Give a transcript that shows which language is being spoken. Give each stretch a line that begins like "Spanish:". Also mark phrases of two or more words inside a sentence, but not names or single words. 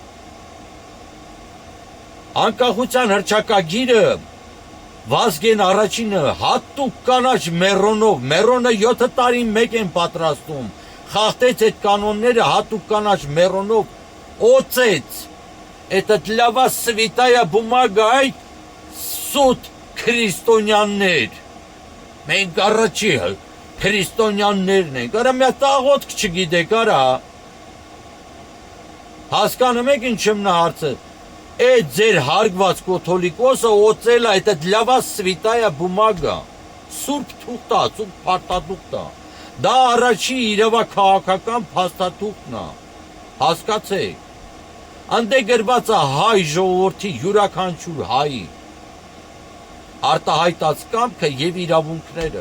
Armenian: Անկախության հռչակագիրը Վազգեն առաջինը հատուկ կանաչ մերոնով, մերոնը 7 տարի մեկ են պատրաստում, խախտեց այդ կանոնները հատուկ կանաչ մերոնով, օծեց,
Russian: этот для вас святая бумага,
Armenian: այդ սուտ քրիստոնյաներ, մենք առաջի քրիստոնյաներն ենք, արա մի հատ աղոթք չգիտեք, արա, հասկանում եք ինչ եմ նա հարցը, այդ ձեր հարգված կաթոլիկոսը օծել է,
Russian: это для вас святая бумага,
Armenian: սուրբ թուղթ է, սուրբ փարտաթուղթ է, դա առաջի իրավաքաղաքական փաստաթուղթն է, հասկացեք, անդե գրված է հայ ժողովրդի յուրաքանչյուր հայի արտահայտած կամքը եւ իրավունքները։